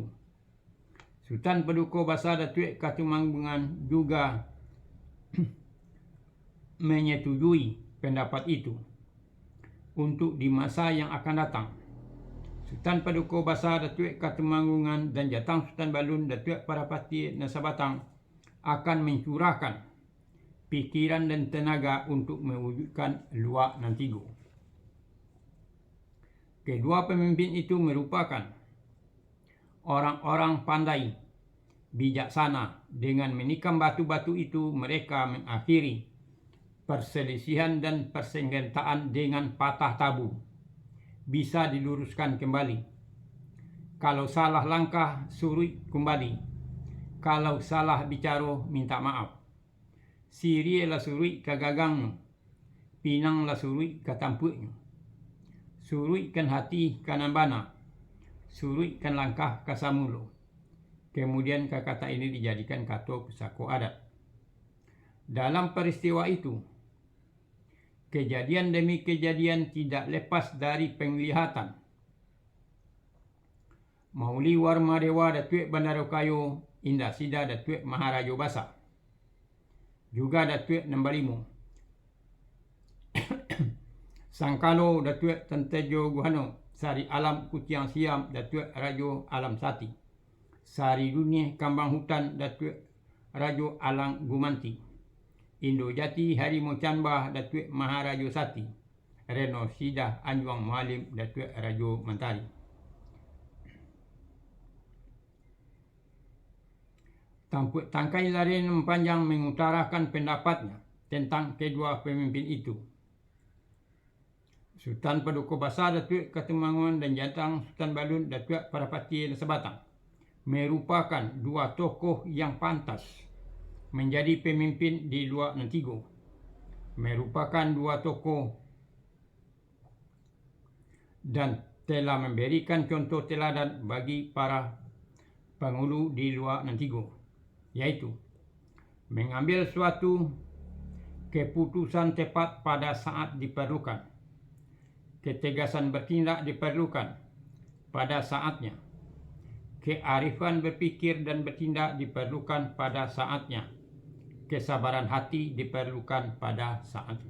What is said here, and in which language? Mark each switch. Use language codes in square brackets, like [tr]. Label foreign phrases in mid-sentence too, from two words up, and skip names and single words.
[id] Sultan Paduka Besar Datuk Katumanggungan juga menyetujui pendapat itu untuk di masa yang akan datang. Sultan Paduka Besar Datuk Katumanggungan dan Jatang Sultan Balun Datuk Parapati Nasabatang akan mencurahkan pikiran dan tenaga untuk mewujudkan Luak Nan Tigo. Kedua pemimpin itu merupakan orang-orang pandai, bijaksana. Dengan menikam batu-batu itu, mereka mengakhiri perselisihan dan persengketaan dengan patah tabu. Bisa diluruskan kembali. Kalau salah langkah, suruh kembali. Kalau salah bicara, minta maaf. [min] Siri la suruh ke gagangnya. Pinang la suruh ke tampuknya. Suruhkan hati ke nambana. Suruhkan langkah ke samulo. [id] Kemudian kata ini dijadikan kata pusaka adat. Dalam peristiwa itu, kejadian demi kejadian tidak lepas dari penglihatan. Mauli Warma Dewa Datuk Bandarokayo Indah Sida Datuk Maharaja Basa. Juga Datuk Nambalimu. Sangkalo Datuk Tentejo Guhano. Sari Alam Kutiang Siam Datuk Rajo Alam Sati. Sari Dunia Kambang Hutan Datuk Rajo Alang Gumanti. Indo Jati Harimau Canbah Datuk Maharaja Sati. Reno Sidah Anjuang Mualim Datuk Rajo Mantari. Tangkai Larin Mempanjang mengutarakan pendapatnya tentang kedua pemimpin itu. Sultan Paduka Besar Datuk Katumanggungan dan Jatang Sultan Balun Datuk Parapati Nasabatang merupakan dua tokoh yang pantas menjadi pemimpin di Luak Nan Tigo. Merupakan dua tokoh dan telah memberikan contoh teladan bagi para penghulu di Luak Nan Tigo, yaitu mengambil suatu keputusan tepat pada saat diperlukan, ketegasan bertindak diperlukan pada saatnya, kearifan berpikir dan bertindak diperlukan pada saatnya, kesabaran hati diperlukan pada saatnya.